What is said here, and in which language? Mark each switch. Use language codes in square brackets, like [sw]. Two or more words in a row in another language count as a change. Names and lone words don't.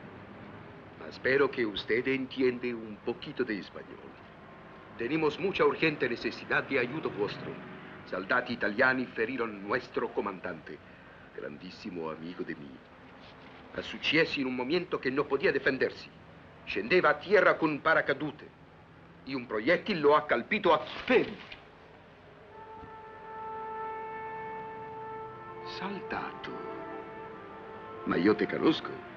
[es] Mas espero que usted entiende un poquito de español. Tenemos mucha urgente necesidad de ayuda vuestro. [it] Soldati italiani [es] feriron nuestro comandante, grandissimo amigo de mí. [it] Ha successo in un momento che non podia difendersi. Scendeva a terra con un paracadute e un proiettile lo ha colpito a spento. Saltato. Ma io te conosco.